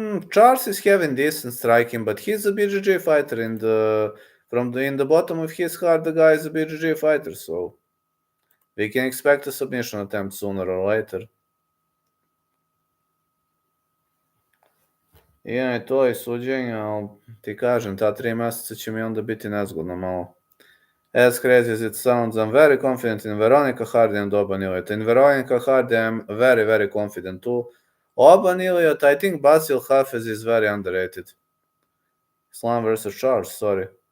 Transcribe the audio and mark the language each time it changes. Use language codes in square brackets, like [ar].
[en] Charles is having decent striking, but he's a BJJ fighter. In the bottom of his heart, the guy is a BJJ fighter, so we can expect a submission attempt sooner or later. [sr] Ja, i to je suđenje, ali ti kažem, ta 3 meseca će mi onda biti nezgodno malo. [en] As crazy as it sounds, I'm very confident in Veronica Hardy and Oban Iliot. In Veronica Hardy, I'm very, very confident too. Oban Iliot, I think Basil Hafez is very underrated. Islam versus Charles, sorry.